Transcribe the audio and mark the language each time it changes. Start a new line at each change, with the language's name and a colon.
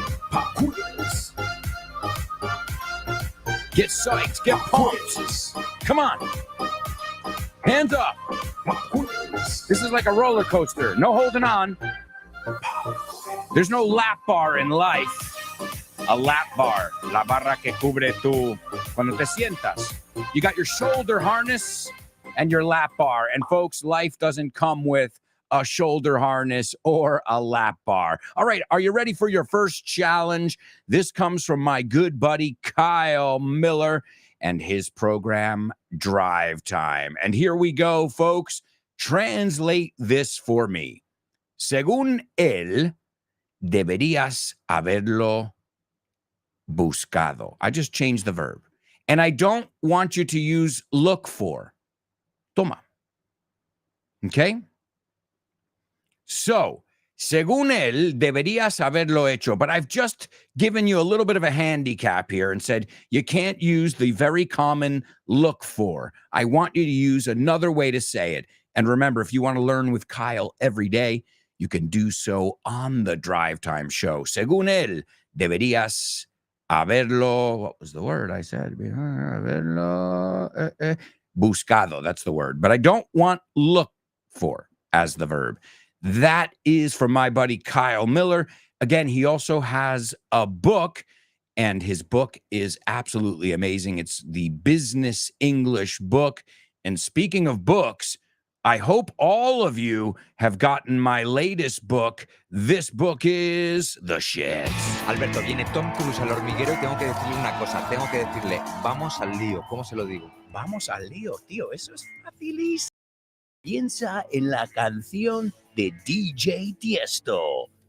English: Pop quiz. Get psyched. Get pumped. Come on. Hands up. This is like a roller coaster. No holding on. There's no lap bar in life. A lap bar.
Spanish: La barra que cubre tu cuando te sientas.
English: You got your shoulder harness and your lap bar. And folks, life doesn't come with a shoulder harness or a lap bar. All right, are you ready for your first challenge? This comes from my good buddy Kyle Miller and his program Drive Time. And here we go, folks. Translate this for me.
Spanish: Según él, deberías haberlo buscado.
English: I just changed the verb. And I don't want you to use look for.
Spanish: Toma. Okay? So, según él, deberías haberlo hecho.
English: But I've just given you a little bit of a handicap here and said you can't use the very common look for. I want you to use another way to say it. And remember, if you want to learn with Kyle every day, you can do so on the Drive Time show.
Spanish: Según él, deberías haberlo.
English: What was the word I said?
Spanish: Haberlo buscado.
English: That's the word. But I don't want look for as the verb. That is from my buddy Kyle Miller. Again, he also has a book, and his book is absolutely amazing. It's the Business English book. And speaking of books, I hope all of you have gotten my latest book. This book is The Shit.
Spanish: Alberto, viene Tom Cruise al hormiguero y tengo que decirle una cosa. Tengo que decirle, vamos al lío. ¿Cómo se lo digo? Vamos al lío, tío. Eso es facilísimo. Piensa en la canción de DJ Tiesto.